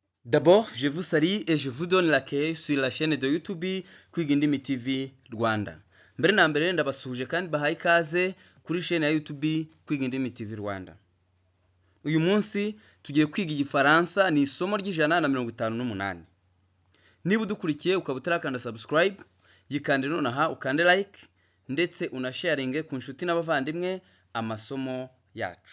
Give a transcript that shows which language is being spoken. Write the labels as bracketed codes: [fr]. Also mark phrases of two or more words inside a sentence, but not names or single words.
[fr] D'abord, je vous salue et je vous donne l'accueil sur la chaîne de YouTube Kwiga Indimi TV Rwanda. [rw] Mbere na mbere ndabasuhuje kandi bahaye ikaze kuri chaîne ya YouTube Kwiga Indimi TV Rwanda. Uyu munsi tugiye kwiga igifaransa, ni isomo ry'158. Niba udukurikiye ukaba utarakanda subscribe, yikande nonaha ukande like ndetse unasharinge ku nshuti n'abavandimwe amasomo yacu.